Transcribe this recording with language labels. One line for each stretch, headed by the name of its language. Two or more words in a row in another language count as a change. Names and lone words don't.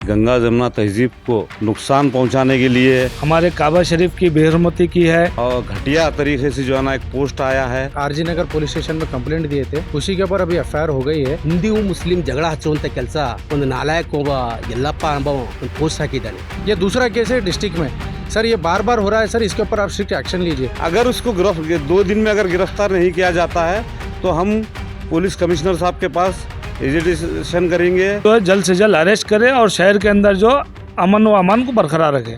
Hindi: गंगा जमुना तहजीब को नुकसान पहुंचाने के लिए हमारे काबा शरीफ की बेहरमती की है और घटिया तरीके से जो है ना एक पोस्ट आया है। आरजी नगर पुलिस स्टेशन में कंप्लेंट दिए थे, उसी के ऊपर अभी एफआईआर हो गई है।
Kannada: ಹಿಂದೂ ಮುಸ್ಲಿಂ ಜಗಳ ಹಚ್ಚುವಂತ ಕೆಲಸ ಒಂದು ನಾಲಾಯಕ ಒಬ್ಬ ಯಲ್ಲಪ್ಪ ಎಂಬ ಒಂದು ಪೋಸ್ಟ್ ಹಾಕಿದ್ದಾನೆ।
Hindi: ये दूसरा केस है डिस्ट्रिक्ट में। सर ये बार बार हो रहा है सर, इसके ऊपर आप
English: strict action
Hindi: लीजिए। अगर उसको 2 दिन में अगर गिरफ्तार नहीं किया जाता है तो हम पुलिस कमिश्नर साहब के पास एजिटेशन करेंगे। तो जल्द से जल्द अरेस्ट करे और शहर के अंदर जो अमन व अमान को बरकरार रखे।